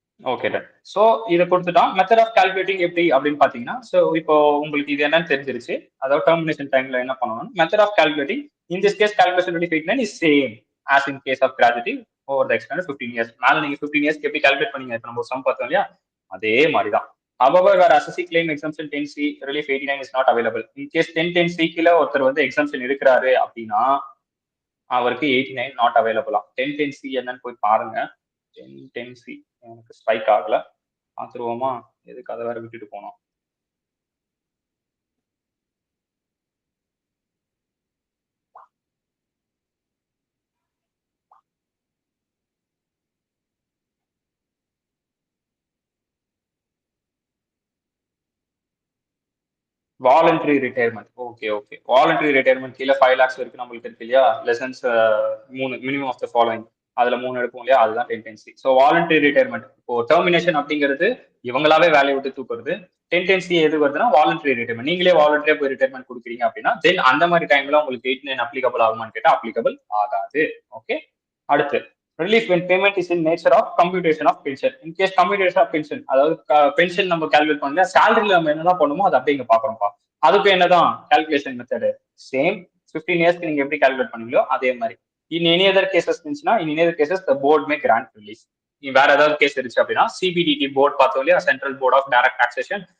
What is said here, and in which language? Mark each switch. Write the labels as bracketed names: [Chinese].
[Tamil] Okay done. So இதை கொடுத்துட்டான். Method of calculating எப்படி அப்படின்னு பார்த்தீங்கன்னா, ஸோ இப்போ உங்களுக்கு இது என்னன்னு தெரிஞ்சிருச்சு. அதாவது டெர்மினேஷன் டைம்ல என்ன பண்ணணும், [English] Method of calculating in this case calculation 2089 is same as in case of gratuity over the extent 15 years. [Tamil] மேல நீங்க 15 இயர்ஸ்க்கு எப்படி கால்குலேட் பண்ணீங்க, இப்போ நம்ம சம் பார்த்தோம் இல்லையா, அதே மாதிரி தான். [English] However, where assessee claim exemption 10C relief 89 is not available. [Tamil] In case 1010C கீழ ஒருத்தர் வந்து எக்ஸம்ஷன் எடுக்கிறாரு அப்படின்னா அவருக்கு 89 நாட் அவைலபிளா. 1010C என்னன்னு போய் பாருங்க. 1010C எனக்கு ஸ்ட்ரைக் ஆகல, பார்த்துருவோமா, எதுக்கு அதை வேற விட்டுட்டு போனோம். Voluntary retirement. Okay okay, voluntary retirement கீழே 5 lakhs வரைக்கும் நம்மளுக்கு இருக்கு இல்லையா, lessons 3 minimum of the following, அதுல 3 எடுப்போம் இல்லையா, அதுதான் 1010C. So voluntary retirement. இப்போ டெர்மினேஷன் அப்படிங்கிறது இவங்களாவே வேலையை விட்டு தூக்குறது. 1010C எது வருதுன்னா வாலண்டரி ரிட்டையர்மெண்ட். நீங்களே வாலண்டரியா போய் ரிட்டையர்மெண்ட் கொடுக்குறீங்க அப்படின்னா தென் அந்த மாதிரி டைம்ல உங்களுக்கு 89 அப்ளிகபிள் ஆகுமான்னு கேட்டா அப்ளிகபிள் ஆகாது. ஓகே. [English] அடுத்து relief when payment is in nature of computation of pension. In case computation of pension, [Tamil] அதாவது பென்ஷன் நம்ம கால்குலேட் பண்ணல, சேலரியில நம்ம என்னதான் பண்ணுமோ அது அப்படியே இங்க பாக்குறோம்ப்பா. அதுக்கு என்னதான் கால்குலேஷன் மெத்தடு சேம். 15 இயர்ஸ்க்கு நீங்க எப்படி கால்குலேட் பண்ணீங்களோ அதே மாதிரி. [English] In any other cases இருந்துச்சுன்னா in any other cases the board may grant release. [Tamil] வேற ஏதாவது கேஸ் இருந்துச்சு அப்படின்னா சிபிடிடி போர்ட் பார்த்தோம் இல்லையா, central board of direct taxation.